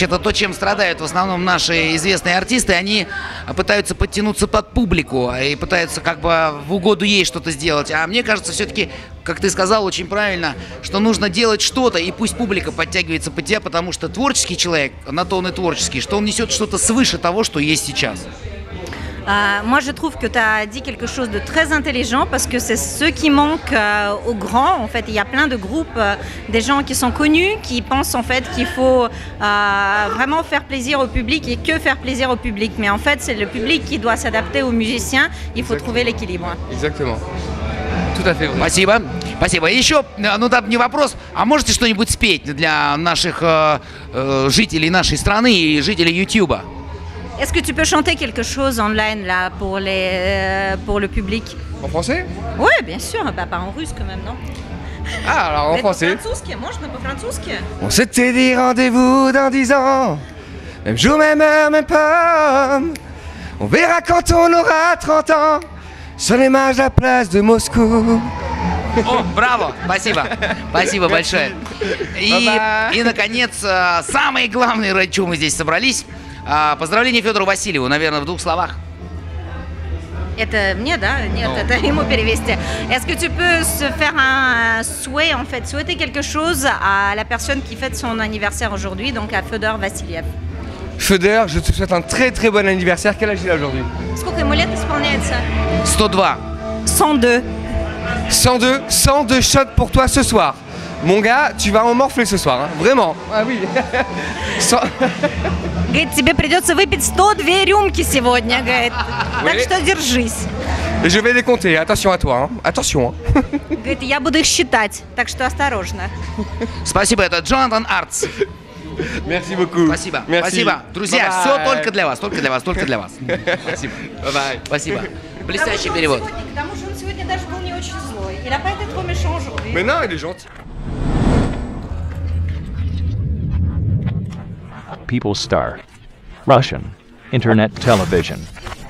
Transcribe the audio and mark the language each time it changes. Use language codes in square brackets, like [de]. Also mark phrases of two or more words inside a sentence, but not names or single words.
[ru] Это то, чем страдают в основном наши известные артисты. Они пытаются подтянуться под публику и пытаются как бы в угоду ей что-то сделать. А мне кажется, все-таки, как ты сказал очень правильно, что нужно делать что-то, и пусть публика подтягивается под тебя, потому что творческий человек, на то он и творческий, что он несет что-то свыше того, что есть сейчас. [fr] Moi, je trouve que tu as dit quelque chose de très intelligent parce que c'est ce qui manque aux grands. En fait, il y a plein de groupes, des gens qui sont connus, qui pensent en fait qu'il faut vraiment faire plaisir au public et que faire plaisir au public. Mais en fait, c'est le public qui doit s'adapter aux musiciens. Il faut trouver l'équilibre. Exactement. Tout à fait vrai. [ru] Спасибо. Спасибо. Еще, ну да, не вопрос, а можете что-нибудь спеть для наших жителей нашей страны и жителей Ютуба? [fr] Est-ce que tu peux chanter quelque chose online là pour le public? En français? Oui, bien sûr. Bah, pas en russe quand même, non? Ah, alors en français. [ru] По-французски? Можно по-французски? [fr] On s'était dit rendez-vous dans 10 ans. Même jour, même heure, même pomme. On verra quand on aura 30 ans. Sur les marges de la place de Moscou. [ru] О, браво! Спасибо. Спасибо большое. И наконец, самое главное, ради чего мы здесь собрались. Поздравления Федору Васильеву, наверное, в 2 словах. Это мне, да? Нет, это ему перевести. [fr] Est-ce que tu peux se faire un souhait, en fait, souhaiter quelque chose à la personne qui fête son anniversaire aujourd'hui, donc à Fedor Vassiliev? Feder, je te souhaite un très très bon anniversaire. Quel âge il a aujourd'hui? [ru] Сколько ему лет исполняется? 102. 102. [fr] 102 shots pour toi ce soir. Mon gars, tu vas en morfler ce soir, hein. Vraiment. Ah oui. [ru] Говорит, тебе придется выпить 102 рюмки сегодня, говорит. Так что держись. [fr] Et je vais les compter. Attention à toi, hein. Attention. Hein. [ru] Говорит, я буду их считать, так что осторожно. Спасибо, это Джонатан Артс. [fr] Merci beaucoup. [ru] Спасибо. [fr] Merci. [ru] Спасибо. Друзья, Bye-bye. все только для вас, только для вас, только для вас. Спасибо. Bye-bye. Спасибо. Блестящий перевод. К тому же он сегодня даже был не очень злой. [fr] Il n'a pas été trop méchant aujourd'hui. Mais non, il est gentil. [en] People Star, Russian, Internet Television.